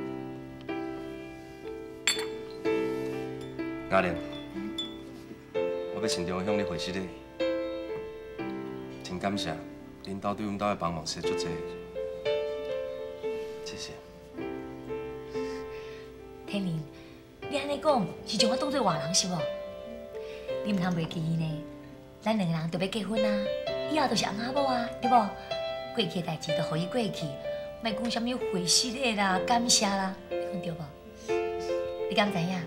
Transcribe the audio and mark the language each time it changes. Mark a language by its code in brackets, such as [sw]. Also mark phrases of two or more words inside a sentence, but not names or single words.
[nan] 雅莲，我要慎重向你回失礼，真感谢恁兜对阮兜的帮忙，实在足济，谢谢。天灵，你安尼讲是将我当做外人是无？你唔通袂记呢？咱两个人就要结婚啊，以后就是翁仔某啊，对无？过去的代志就互伊过去，莫讲啥物回失礼啦、感谢啦，你讲对无？你敢知影？